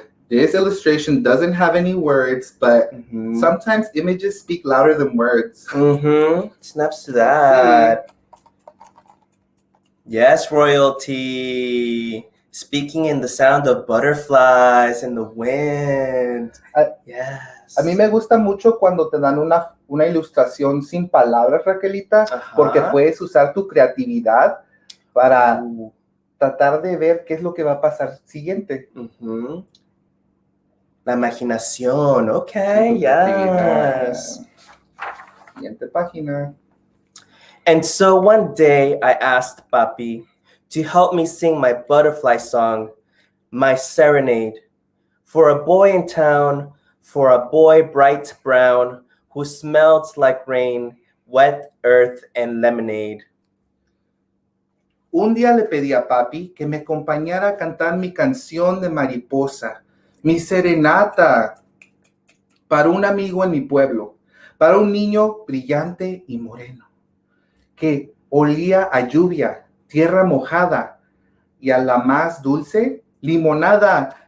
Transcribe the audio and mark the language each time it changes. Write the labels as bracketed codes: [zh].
[en] This illustration doesn't have any words, but sometimes images speak louder than words. Snaps to that. Yes, royalty. Speaking in the sound of butterflies and the wind. Yes. [es] A mí me gusta mucho cuando te dan una ilustración sin palabras, Raquelita, porque puedes usar tu creatividad para tratar de ver qué es lo que va a pasar siguiente. La imaginación, [en] okay, yes. [es] Siguiente página. [en] And so one day I asked Papi to help me sing my butterfly song, my serenade, For a boy in town, for a boy bright brown, who smelled like rain, wet earth, and lemonade. [es] Un día le pedí a papi que me acompañara a cantar mi canción de mariposa, mi serenata, para un amigo en mi pueblo, para un niño brillante y moreno, que olía a lluvia, tierra mojada y a la más dulce limonada.